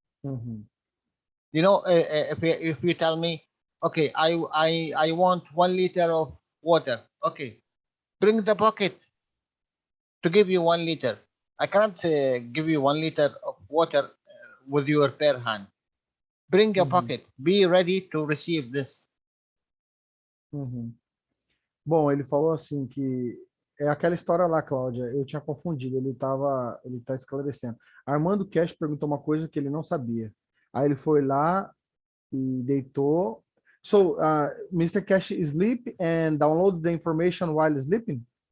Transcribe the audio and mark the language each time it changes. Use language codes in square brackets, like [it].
[en] You know, if you tell me, okay, I want 1 liter of water. Okay, bring the bucket to give you 1 liter. I cannot give you 1 liter of water with your bare hand. Bring a bucket. Be ready to receive this. [pt] Bom, ele falou assim que é aquela história lá, Cláudia, eu tinha confundido, ele tá esclarecendo. Armando Keshe perguntou uma coisa que ele não sabia. Aí ele foi lá e deitou. [en] So, Mr. Keshe sleep and download the information while sleeping?